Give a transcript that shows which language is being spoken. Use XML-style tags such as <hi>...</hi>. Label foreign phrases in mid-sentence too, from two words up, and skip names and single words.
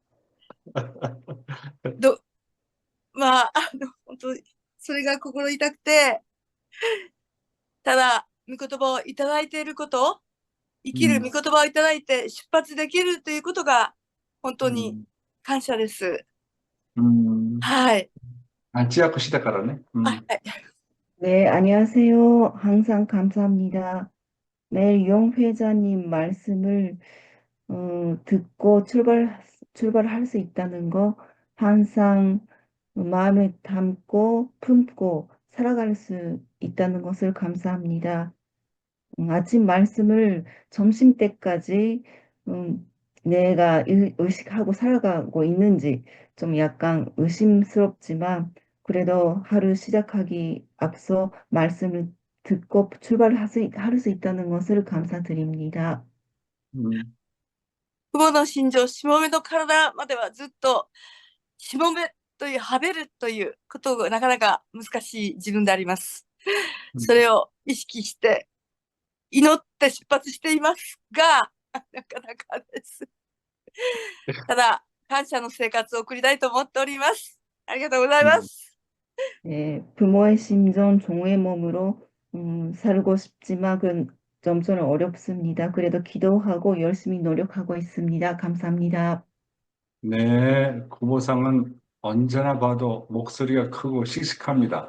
<ja>まあ、本当に、それが心痛くて、ただ、御言葉をいただいていること、生きる御言葉をいただいて出発できるということが、本当に感謝です。はい。 지약시다가라네. はい。</ja> <ko>네, 안녕하세요. 항상 감사합니다. 매일 용 회장님 말씀을 듣고 출발할 수 있다는 거 항상 마음에 담고 품고 살아갈 수 있다는 것을 감사합니다. 아침 말씀을 점심 때까지 내가 의식하고 살아가고 있는지 좀 약간 의심스럽지만 그래도 하루 시작하기 앞서 말씀을 듣고 출발할 수 있다는 것을 감사드립니다.</ko> <ja>父母の心情、しもべの体まではずっと、しもべという、はべるということがなかなか難しい自分であります。それを意識して、祈って出発していますが、なかなかです。ただ、感謝の生活を送りたいと思っております。ありがとうございます。</ja> <ko>네, 부모의 심정, 종의 몸으로 살고 싶지만 그 점수는 어렵습니다. 그래도 기도하고 열심히 노력하고 있습니다. 감사합니다. 네, 구보상은 언제나 봐도 목소리가 크고 씩씩합니다.</ko>